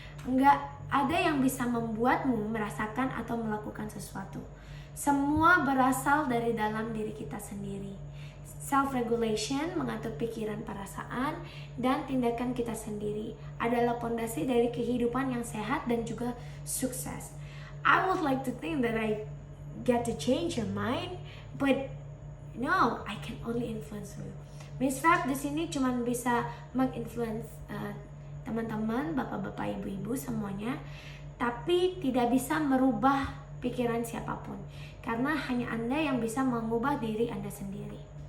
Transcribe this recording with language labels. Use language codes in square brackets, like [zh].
[id] Enggak ada yang bisa membuatmu merasakan atau melakukan sesuatu. Semua berasal dari dalam diri kita sendiri. Self-regulation, mengatur pikiran, perasaan, dan tindakan kita sendiri adalah pondasi dari kehidupan yang sehat dan juga sukses. [en] I would like to think that I get to change your mind, but no, I can only influence you. [id] Miss Fab di sini cuma bisa menginfluence teman-teman, bapak-bapak, ibu-ibu semuanya, tapi tidak bisa merubah pikiran siapapun, karena hanya Anda yang bisa mengubah diri Anda sendiri.